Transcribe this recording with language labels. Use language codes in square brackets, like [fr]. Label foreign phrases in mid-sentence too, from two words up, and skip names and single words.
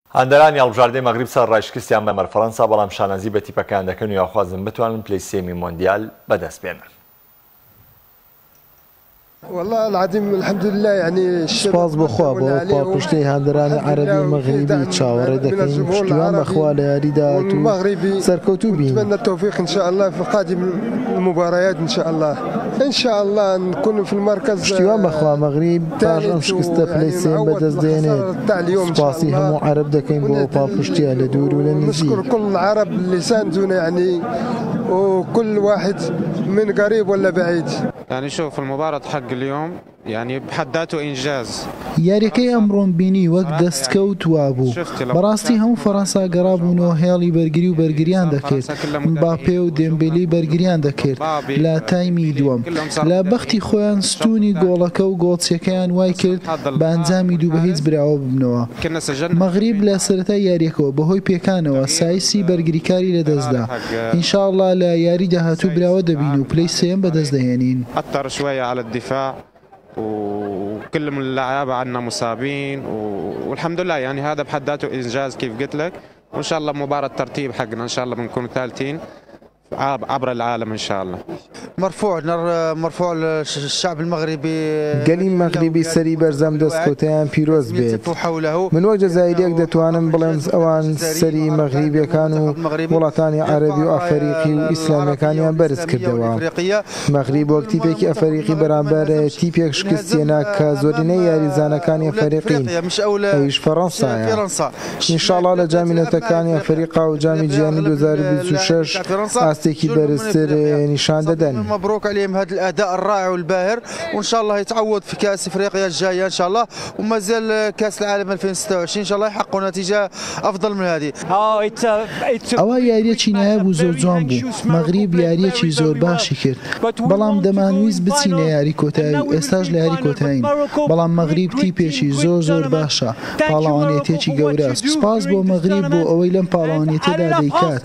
[ckb] هەندەرانی هەڵبژاردەی مەغریب سەر ڕایشکستیان بە فەڕەنسا بەڵام شانەزی بە تیپەکان دەکەن و یاخوازن بتوانن پلەی سێمی مۆندیال بەدەست بێنن. [ar] والله العظيم الحمد لله يعني [ckb] سپاس بخوا بۆ پاڵپشتەی هەندەرانی عەرەبی و مەغریبی چاوەڕێ دەکەین پشتیوان بەخوا لە یاریداهات و سەرکەوتوو بین. [ar] نتمنى التوفيق ان شاء الله في قادم المباريات ان شاء الله. ان شاء الله نكون في المركز. [ckb] پشتیوان بەخوا مەغریب پاش ئەم شکستە پلەی سێم بەدەست دێنێت. سپاسی هەموو عەرب دەکەین بۆ پاڵپشتیە لە دوور و لە نزیک. [ar] نشكر كل العرب اللي ساندونا يعني وكل واحد من قريب ولا بعيد. يعني شوف المباراة حق اليوم يعني بحد ذاته إنجاز. [ckb] یاریەکەی ئەمڕۆم بینی وەک دەستکەوت وابوو. بەڕاستی هەموو فەڕەنسا گەڕابوونەوە هێڵی بەرگری و بەرگریان دەکرد. مباپێ و دێمبێلی بەرگریان دەکرد لە تایمی دووەم. لە بەختی خۆیان ستونی گۆڵەکە و گۆڵچیەکەیان وای کرد بە ئەنجامی دوو بە هیچ براوە ببنەوە. مەغریب لە سەرەتای یاریەکەوە بەهۆی پێکانەوە سایسی بەرگریکاری لەدەستدا. ئینشاءڵڵا لە یاری داهاتوو براوە دەبین و پلەی سێم بەدەست دەهێنین. [ar] أثر شوية على الدفاع وكل من اللعيبة عندنا مصابين والحمد لله يعني هذا بحد ذاته إنجاز كيف قلت لك، وإن شاء الله مباراة ترتيب حقنا إن شاء الله بنكون ثالثين عبر العالم إن شاء الله. مرفوع الشعب المغربي [ckb] گەلی مەغریبی سەری بەرزەم دەستکەوتیان پیرۆز بێت. من وەک جەزائیریەک دەتوانم بڵێم ئەوان سەری مەغریبیەکان و وڵاتانی عەرەبی و ئەفریقی و ئیسلامیەکانیان بەرز کردەوە. مەغریب وەک تیپێکی ئەفریقی بەرامبەر تیپێک شکستێنە کە زۆرینەی یاریزانەکانی ئەفریقین ئەویش فەڕەنسایە. ئینشاڵڵا لە جامینەتەکانی ئەفریقا و جامی جیهانی 2026 ئاستێکی بەرزتر نیشان دەدەن. [ar] مبروك عليهم هذا الاداء الرائع والباهر، وان شاء الله يتعوض في كاس افريقيا الجايه ان شاء الله، وما زال كاس العالم 2026 ان شاء الله يحققوا نتيجه افضل من هذه. [ckb] ئەوە یاریەکی نایابوو زۆر جوان بوو. مەغریب یاریەکی زۆر باشی کرد. بەڵام دەمانویست بچینە یاری کۆتایی و ئێستاش لە یاری کۆتایین. بەڵام مەغریب تیپێکی زۆر باشە. پاڵەوانێتێکی گەورەست. سپاس بۆ مەغریب بۆ ئەوەی لەم پاڵەوانێتەدا دەیکات.